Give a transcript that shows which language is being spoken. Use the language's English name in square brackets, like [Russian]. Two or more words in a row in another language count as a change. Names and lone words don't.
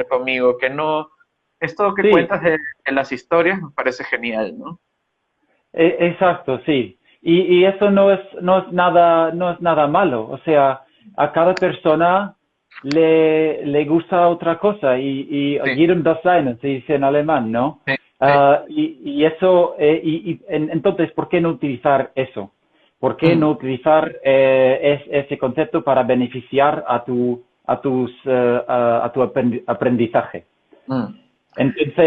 [Spanish] ver conmigo, que no... Esto que sí, cuentas de las historias me parece genial, ¿no? exacto, sí. Y eso no es nada malo. O sea, a cada persona le gusta otra cosa y Sí, [German] jedem das seine, [Spanish] se dice en alemán, ¿no? sí, sí. Y eso, entonces, ¿por qué no utilizar eso? ¿Por qué Mm, no utilizar ese concepto para beneficiar a tu aprendizaje? mm. Entonces,